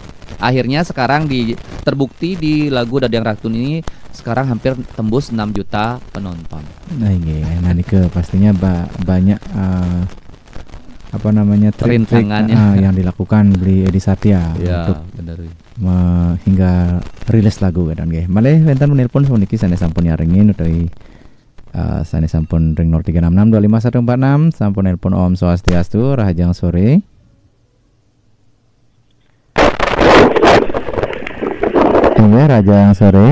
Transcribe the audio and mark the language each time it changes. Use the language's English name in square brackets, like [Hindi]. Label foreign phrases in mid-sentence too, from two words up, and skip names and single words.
[Indonesian] Akhirnya sekarang terbukti di lagu Dadiang Ratu ini sekarang hampir tembus 6 juta penonton. Nah ini, pastinya banyak rintangannya yang dilakukan beli Edi Satya untuk hingga rilis lagu kan nggih. [Balinese] Malih wonten menelpon puniki sanes sampun nyaringin utawi sanes sampun ring 0366251146 sampun nelpon Om Swastiastu rahajang sore. Iya, rajang sore.